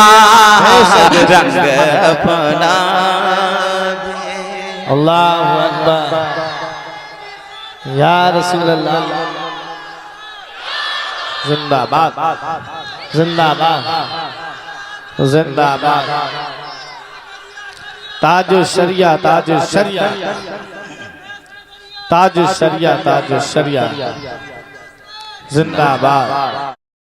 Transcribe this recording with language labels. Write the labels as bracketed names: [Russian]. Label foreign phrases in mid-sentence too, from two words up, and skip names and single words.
[Urdu] رنگ اپنا. [Arabic] الله أكبر. يا رسول الله. [Urdu] زندہ باد، زندہ باد، زندہ باد. تاجِ شریعہ، تاجِ شریعہ، تاجِ شریعہ، تاجِ شریعہ. زندہ باد.